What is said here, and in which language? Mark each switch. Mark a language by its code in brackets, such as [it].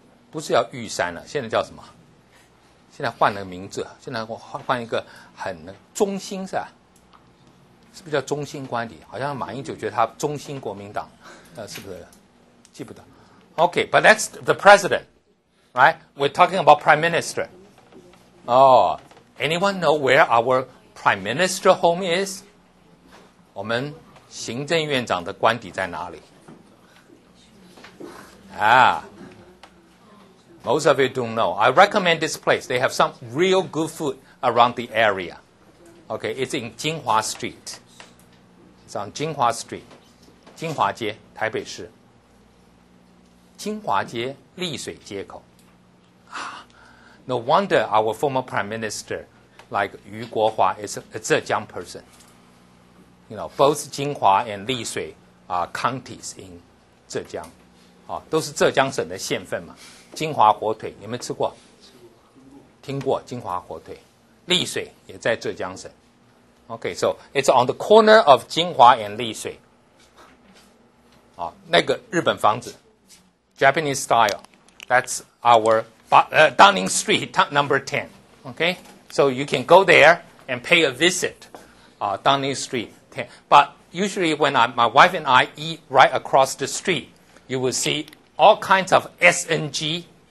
[zh] 不是叫玉山了，现在叫什么？现在换了名字，现在换一个很中兴是吧？是不是叫中兴官邸？好像马英九觉得他中兴国民党，是不是？记不得。 [en] Okay, but that's the president, right? We're talking about prime minister. Oh, anyone know where our prime minister home is? [zh] 我们行政院长的官邸在哪里？ [en] Most of you don't know. I recommend this place. They have some real good food around the area. Okay, it's in Jinhua Street. It's on Jinhua Street. 金华街，台北市。 [zh] 金华街丽水街口。 [en] No wonder our former prime minister, like Yu Guohua, is a Zhejiang person. Both Jinhua and Lishui are counties in Zhejiang. [zh] 都是浙江省的县份嘛。金华火腿，你们吃过？听过金华火腿。丽水也在浙江省。 [en] Okay, so it's on the corner of 金华 and 丽水。 [zh] 那个日本房子 ， [en] Japanese style. That's our Downing Street, number 10. Okay, so you can go there and pay a visit. Downing Street 10. But usually when my wife and I eat right across the street, you will see all kinds of SNG.